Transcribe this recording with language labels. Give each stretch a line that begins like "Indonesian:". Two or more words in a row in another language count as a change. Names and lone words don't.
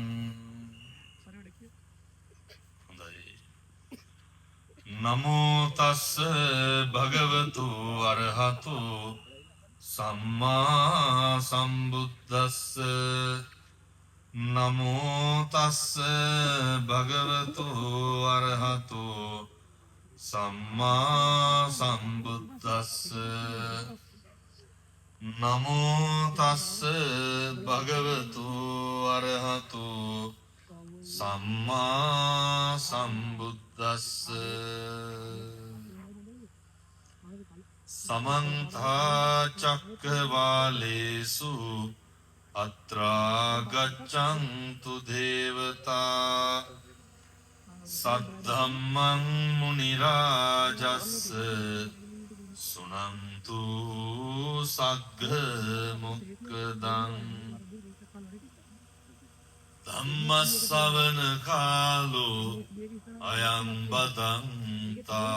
Pali: නමෝ තස්ස භගවතු අරහතු සම්මා සම්බුද්දස්ස නමෝ තස්ස භගවතු අරහතු සම්මා සම්බුද්දස්ස නමෝ තස්ස භගවතු අරහතු සම්මා සම්බුද්දස්ස සමන්තා චක්කවාලේසු අත්‍රා ගච්ඡන්තු දේවතා සද්ධම්මං මුනි රාජස්ස සුනන්තු සග්ග මොක්ඛදං ධම්මස්සවන කාලෝ අයං බදන්තා